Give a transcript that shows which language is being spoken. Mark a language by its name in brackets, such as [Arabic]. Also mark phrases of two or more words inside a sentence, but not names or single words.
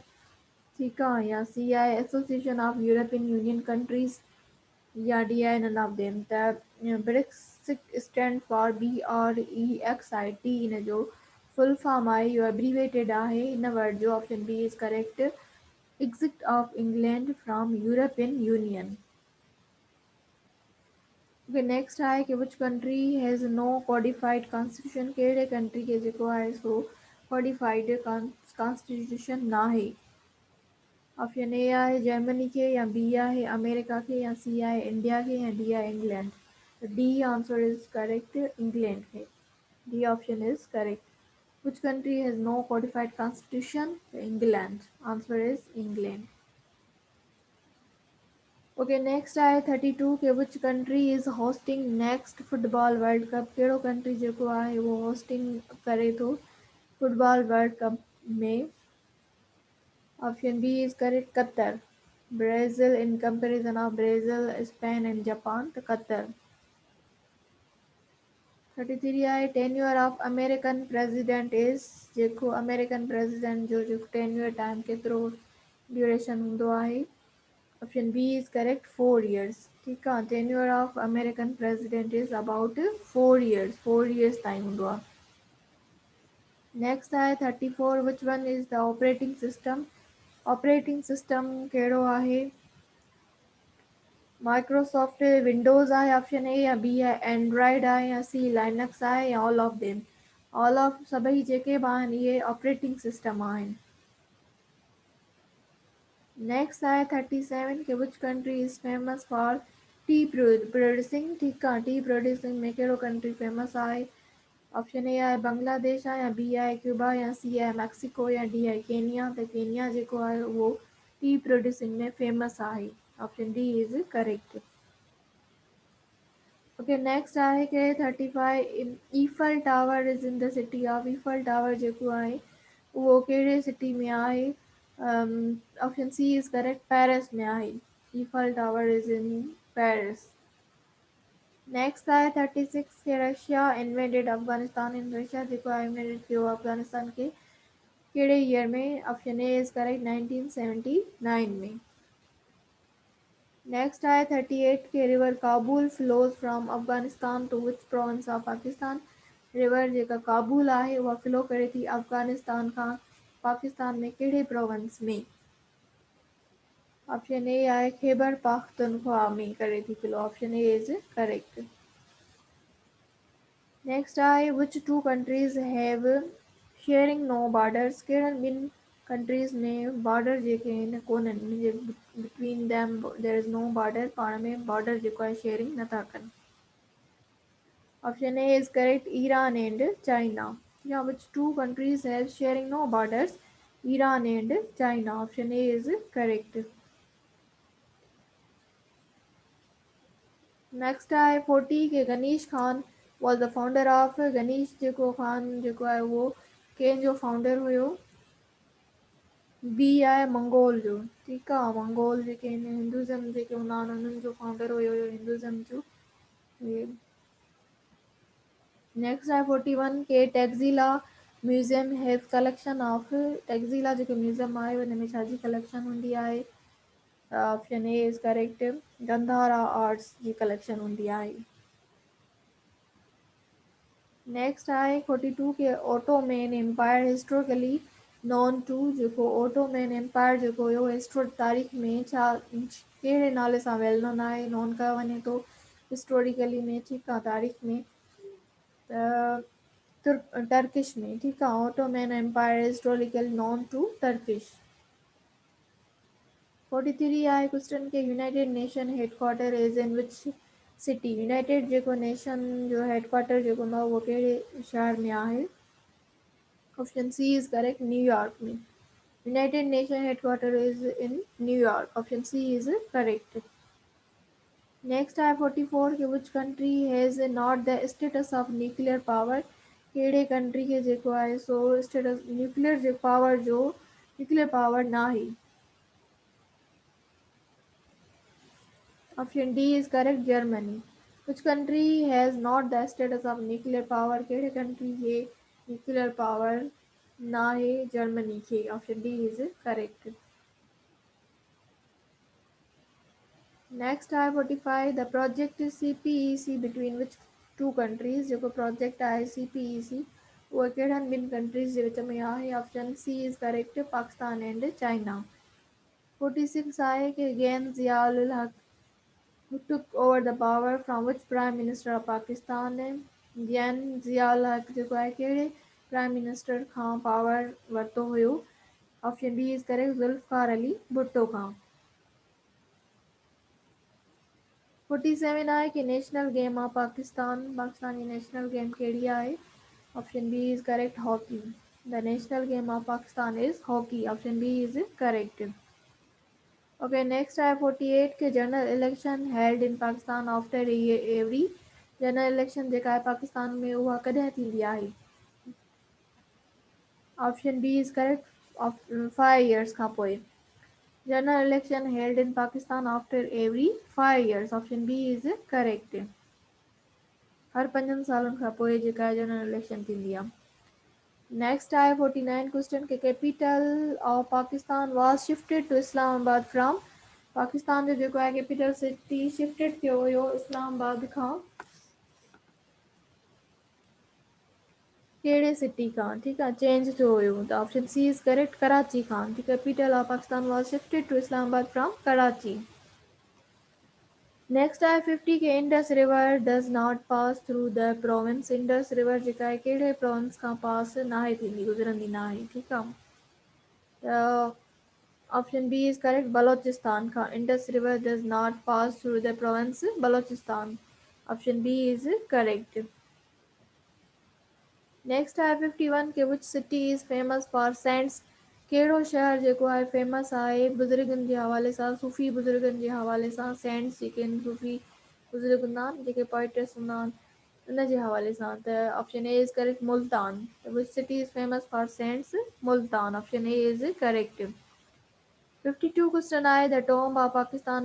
[Sindhi] ठीकु आहे. या सी आहे [English] association of European Union countries [Sindhi] या डी आहे [English] none of them. [Sindhi] त ब्रेक्सिट [English] stand for [Sindhi] BREXIT हिन जो [English] full form [Sindhi] आहे, इहो एब्रीवेटेड आहे हिन वर्ड जो. [English] Option B is correct, exit of England from European Union. next [Sindhi] आहे कि [English] which country has no codified constitution. [Sindhi] कहिड़े कंट्री खे जेको आहे सो [English] codified constitution [Sindhi] न आहे. [English] option A [Sindhi] आहे जर्मनी खे या बी आहे अमेरिका खे या सी आहे इंडिया खे या डी आहे इंग्लैंड. [English] D answer is correct, England खे. D option is correct. Which country has no codified constitution. England. Answer is England. Okay, next [Sindhi] आहे 32 के [English] which country is hosting next football World Cup. [Sindhi] कहिड़ो कंट्री जेको आहे उहो होस्टिंग करे थो [English] football World Cup [Sindhi] में. [English] Option B is correct, Qatar. Brazil in comparison of Brazil, Spain and Japan. [Sindhi] त कतर. [English] 33 आहे tenure of American president is. [Sindhi] जेको [English] American president [Sindhi] जो जेको [English] tenure time [Sindhi] केतिरो ड्यूरेशन हूंदो आहे. [English] Option B is correct, 4 years. [Sindhi] ठीकु आहे. [English] Tenure of American president is about 4 years. [Sindhi] 4 years ताईं हूंदो आहे. नेक्स्ट आहे 34 [English] which one is the operating system. operating system [Sindhi] कहिड़ो आहे. [English] Microsoft Windows [Sindhi] आहे [English] option A [Sindhi] या बी आहे एंड्रॉइड आहे या सी लाइनक्स आहे या [English] all of them. all of [Sindhi] सभई जेके बि आहिनि इहे [English] operating system [Sindhi] आहिनि. [English] next [Sindhi] आहे 37 के [English] which country is famous for tea producing. [Sindhi] ठीकु आहे. [English] tea producing [Sindhi] में कहिड़ो कंट्री फेमस आहे. [English] option A [Sindhi] आहे बांग्लादेश आहे या बी आहे क्यूबा या सी आहे मैक्सिको या डी आहे केनिया. त केनिया जेको आहे उहो [English] tea producing [Sindhi] में फेमस आहे. [English] Option D is correct. Okay next [Sindhi] आहे के 35 [English] Eiffel Tower is in the city of Eiffel Tower [Sindhi] जेको आहे उहो कहिड़े सिटी में आहे [English] option C is [Sindhi] करेक्ट पेरिस में आहे [English] Eiffel Tower is in Paris [Sindhi] नेक्स्ट आहे 36 के [English] Russia invaded Afghanistan in Russia [Sindhi] जेको आहे इन्वेडेड कयो अफगानिस्तान खे कहिड़े ईयर में [English] option A is correct [Sindhi] 1979 में नेक्स्ट आहे 38 के [English] river Kabul flows from Afghanistan to which province of Pakistan [Sindhi] रिवर जेका काबुल आहे उहा फ्लो करे थी अफगानिस्तान खां पाकिस्तान में कहिड़े प्रोविंस में [English] option A [Sindhi] आहे खैबर पाख्तूनख्वा में करे थी फ्लो [English] option A is correct [Sindhi] नेक्स्ट आहे [English] which two countries have sharing no borders [Sindhi] कहिड़नि ॿिनि कंट्रीज़ में बॉर्डर जेके आहिनि कोन्हनि [English] between them there is no border [Sindhi] पाण में बॉर्डर जेको आहे शेयरिंग नथा कनि [English] option A is correct Iran and China [Sindhi] या [English] which two countries have sharing no borders Iran and China option A is correct [Sindhi] नेक्स्ट आहे 40 के [English] Ganish Khan was the founder of Ganish [Sindhi] जेको खान जेको आहे उहो कंहिंजो फाउंडर हुयो बी आहे मंगोल जो ठीकु आहे मंगोल जेके आहिनि हिंदुज़म जेके हूंदा आहिनि उन्हनि जो फाउंडर हुयो हिंदुज़म जो नेक्स्ट आहे 41 के [English] Taxila Museum has collection of Taxila [Sindhi] जेको म्यूज़ियम आहे हुन में छाजी कलेक्शन हूंदी आहे [English] option A is correct Gandhara arts [Sindhi] जी कलेक्शन हूंदी आहे नेक्स्ट आहे 42 के [English] Ottoman Empire historically known to [Sindhi] जेको [English] Ottoman Empire [Sindhi] जेको हुयो हिस्टो तारीख़ में छा कहिड़े नाले सां [English] well known [Sindhi] आहे नॉन कयो वञे थो हिस्टोरिकली में ठीकु आहे तारीख़ में टर्किश में ठीकु आहे [English] Ottoman Empire historical known to Turkish [Sindhi] 43 आहे क्वेश्चन के [English] United Nation headquarter is in which city United [Sindhi] जेको नेशन जो हेडक्वार्टर जेको हूंदो आहे उहो कहिड़े शहर में आहे [English] option C is correct New York [Sindhi] में [English] United Nation headquarter is in New York option C is correct next [Sindhi] आहे 44 के [English] which country has not the status of nuclear power [Sindhi] कहिड़े कंट्री खे जेको आहे सो [English] status nuclear [Sindhi] जे पावर जो [English] nuclear power [Sindhi] न आहे [English] Option D is correct Germany which country has not the status of nuclear power [Sindhi] कहिड़े कंट्री खे [English] nuclear power [Sindhi] न आहे जर्मनी खे [English] option D is correct [Sindhi] नेक्स्ट आहे 45 [English] the project CPEC between which two countries [Sindhi] जेको प्रोजेक्ट आहे CPEC उहा कहिड़नि ॿिनि कंट्रीज़ जे विच में आहे [English] option C is correct Pakistan and China [Sindhi] 46 आहे कि गेन ज़ियाउल हक [English] who took over the power from which prime minister of Pakistan [Sindhi] गेन ज़ियाउल हक जेको आहे कहिड़े [English] prime minister [Sindhi] खां पावर वरितो हुयो [English] option B is correct Zulfikar Ali Bhutto [Sindhi] खां 47 आहे कि [English] national game of Pakistan [Sindhi] जी [English] national game [Sindhi] कहिड़ी आहे [English] option B is correct hockey the national game of Pakistan is hockey option B is correct okay next [Sindhi] आहे 48 के [English] general election held in Pakistan after every general election [Sindhi] जेका आहे पाकिस्तान में उहा कॾहिं थींदी आहे [English] option B is correct 5 years [Sindhi] खां पोइ [English] general election held in Pakistan after every 5 years option B is correct [Sindhi] हर 5 सालनि खां पोइ जेका आहे [English] general election [Sindhi] थींदी आहे नेक्स्ट आहे 49 क्वेश्चन के [English] capital of Pakistan was shifted to Islamabad from Pakistan [Sindhi] जो जेको आहे [English] capital city shifted [Sindhi] थियो हुयो इस्लामाबाद खां कहिड़े सिटी खां ठीकु आहे चेंज थियो हुयो त [English] option C is correct Karachi [Sindhi] खां [English] the capital of Pakistan was shifted to Islamabad from Karachi next [Sindhi] आहे 50 के [English] Indus river does not pass through the province Indus river [Sindhi] जेका आहे कहिड़े प्रोविंस खां पास नाहे थींदी गुज़रंदी न आहे ठीकु आहे त [English] option B is correct Balochistan [Sindhi] खां [English] Indus river does not pass through the province Balochistan option B is correct [Sindhi] नेक्स्ट आहे 51 के [English] which city is famous for saints [Sindhi] कहिड़ो शहर जेको आहे फेमस आहे बुज़ुर्गनि जे हवाले सां सूफ़ी बुज़ुर्गनि जे हवाले सां सेंट्स जेके आहिनि सूफ़ी बुज़ुर्गुनान जेके पोइट्स हूंदा आहिनि उन जे हवाले सां त [English] option A is correct Multan which city is famous for saints Multan option A is correct [Sindhi] 52 क्वेश्चन आहे [English] the tomb of Pakistan